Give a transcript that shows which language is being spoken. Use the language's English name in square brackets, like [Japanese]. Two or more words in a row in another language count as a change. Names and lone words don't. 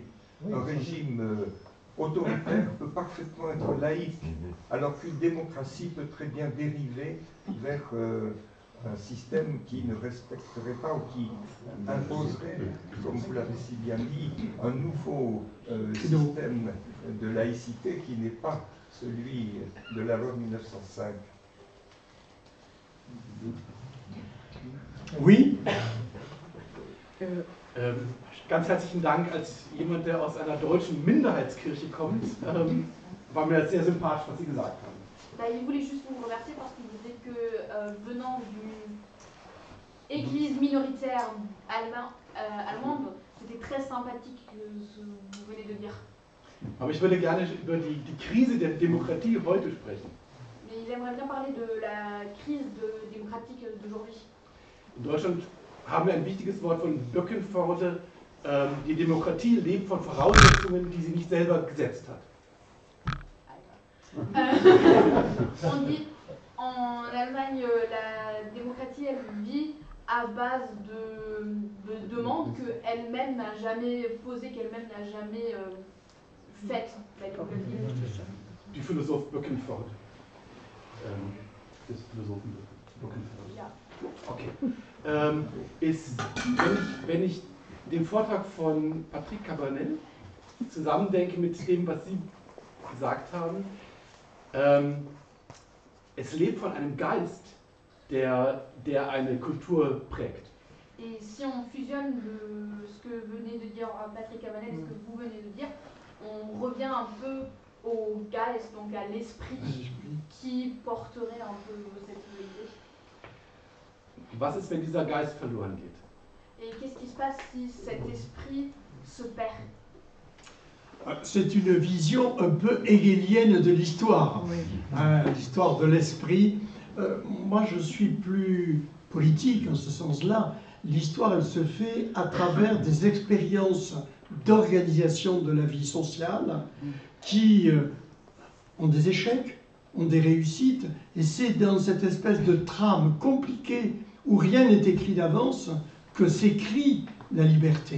[French] Un régime autoritaire peut parfaitement être laïque, alors qu'une démocratie peut très bien dériver vers un système qui ne respecterait pas ou qui imposerait, comme vous l'avez si bien dit, un nouveau système de laïcité qui n'est pas celui de la loi de 1905. Oui. [German] Ganz herzlichen Dank. Als jemand, der aus einer deutschen Minderheitskirche kommt, war mir das sehr sympathisch, was Sie gesagt haben. [French] Il voulait juste vous remercier parce qu'il disait que venant d'une église minoritaire allemande, c'était très sympathique ce que vous venez de dire. [German] Aber ich würde gerne über die Krise der Demokratie heute sprechen. [French] Mais il aimerait bien parler de la crise démocratique d'aujourd'hui. [German] In Deutschland haben wir ein wichtiges Wort von Böckenforde. Die Demokratie lebt von Voraussetzungen, die sie nicht selber gesetzt hat. [French] On dit en Allemagne, la démocratie, elle vit à base de demandes qu'elle-même n'a jamais posées, qu'elle-même n'a jamais faites. La démocratie. [German] Die Philosoph Böckenforde. Des Philosophen Böckenforde. Ja. Okay. Wenn ich den Vortrag von Patrick Cabanel zusammendenke mit dem, was Sie gesagt haben, es lebt von einem Geist, der eine Kultur prägt. [French] Et si on fusionne ce que venait de dire Patrick Cabanel et ce que vous venez de dire, on revient un peu au Geist, donc à l'esprit qui porterait un peu cette idée. [German] Was ist, wenn dieser Geist verloren geht? [French] Et qu'est-ce qui se passe si cet esprit se perd? C'est une vision un peu hegelienne de l'histoire, l'histoire de l'esprit. Moi, je suis plus politique en ce sens-là. L'histoire, elle se fait à travers des expériences d'organisation de la vie sociale qui ont des échecs, ont des réussites, et c'est dans cette espèce de trame compliquée où rien n'est écrit d'avance que s'écrit la liberté.